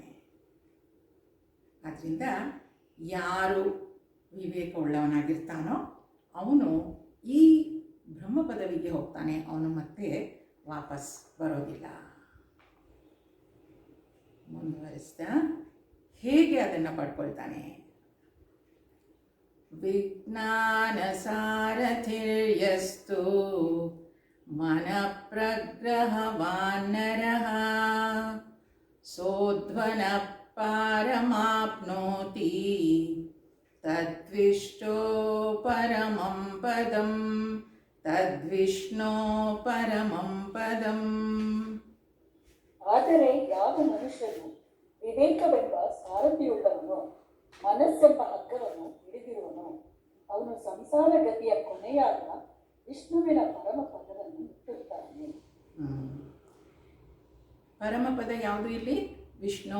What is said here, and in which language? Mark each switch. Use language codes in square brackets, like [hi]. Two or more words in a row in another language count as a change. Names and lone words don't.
[kn] ಆದ್ದರಿಂದ ಯಾರು ವಿವೇಕ ಉಳ್ಳವನಾಗಿರ್ತಾನೋ ಅವನು ಈ ಬ್ರಹ್ಮ ಪದವಿಗೆ ಹೋಗ್ತಾನೆ, ಅವನು ಮತ್ತೆ ವಾಪಸ್ ಬರೋದಿಲ್ಲ. ಮುಂದುವರಿಸ್ತಾ ಹೇಗೆ ಅದನ್ನು ಪಡ್ಕೊಳ್ತಾನೆ? [sa] ವಿಜ್ಞಾನ ಸಾರಥಿರ್ಯಸ್ತು ಮನಃ ಪ್ರಗ್ರಹವಾನ್ ನರಃ ಸೋಧ್ವನ ಪಾರಮಾಪ್ನೋತಿ ತದ್ವಿಷ್ಟೋ ಪರಮಂ ಪದಂ ತದ್ವಿಷ್ಣೋ ಪರಮಂ ಪದಂ. [kn] ಆದರೆ ಯಾವ ಮನುಷ್ಯನು ವಿವೇಕವೆಂಬ ಸಾರಥಿಯುಳ್ಳವನು, ಮನಸ್ಸೆಂಬ ಹಗ್ಗವನ್ನು ಹಿಡಿದಿರುವನು, ಅವನು ಸಂಸಾರ ಗತಿಯ ಕೊನೆಯಾದ ವಿಷ್ಣುವಿನ ಪರಮ ಪದವನ್ನು ಮುಟ್ಟುತ್ತಾನೆ. ಪರಮಪದ ಯಾವುದು ಇಲ್ಲಿ? ವಿಷ್ಣು.